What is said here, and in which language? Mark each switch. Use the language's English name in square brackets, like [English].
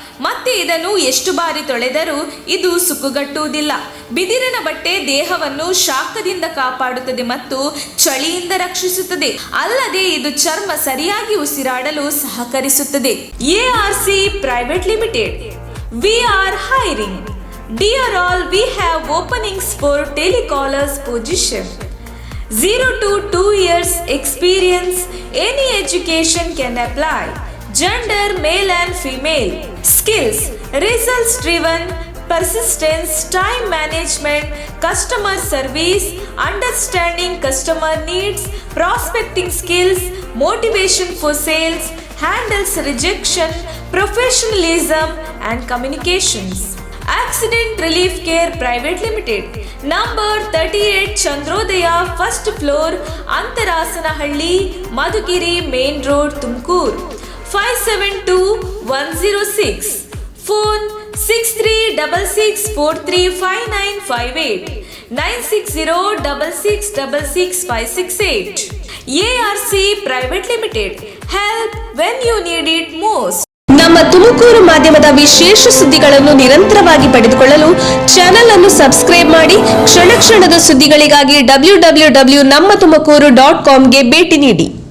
[Kannada] ಮತ್ತೆ ಇದನ್ನು ಎಷ್ಟು ಬಾರಿ ತೊಳೆದರೂ ಇದು ಸುಕ್ಕುಗಟ್ಟುವುದಿಲ್ಲ. ಬಿದಿರಿನ ಬಟ್ಟೆ ದೇಹವನ್ನು ಶಾಖದಿಂದ ಕಾಪಾಡುತ್ತದೆ ಮತ್ತು ಚಳಿಯಿಂದ ರಕ್ಷಿಸುತ್ತದೆ. ಅಲ್ಲದೆ ಇದು ಚರ್ಮ ಸರಿಯಾಗಿ ಉಸಿರಾಡಲು ಸಹಕರಿಸುತ್ತದೆ. [English] ARC Private Limited. We are hiring. Dear all, we have openings for telecallers position. 0 to 2 years experience. Any education can apply. Gender male and female. Skills results driven, persistence, time management, customer service, understanding customer needs, prospecting skills, motivation for sales, handles rejection, professionalism and communications. Accident Relief Care Private Limited. Number 38 Chandrodaya, first floor, Antarasanahಳ್ಳಿ, Madhugiri Main Road, Tumkur. 572106. Phone 6366435958 96066666568. ARC Private Limited. Help when you need it most. [Kannada] ನಮ್ಮ ತುಮಕೂರು ಮಾಧ್ಯಮದ ವಿಶೇಷ ಸುದ್ದಿಗಳನ್ನು ನಿರಂತರವಾಗಿ ಪಡೆದುಕೊಳ್ಳಲು channel ಅನ್ನು subscribe ಮಾಡಿ. ಕ್ಷಣ ಕ್ಷಣದ ಸುದ್ದಿಗಳಿಗಾಗಿ www.nammathumakuru.com ಗೆ ಭೇಟಿ ನೀಡಿ.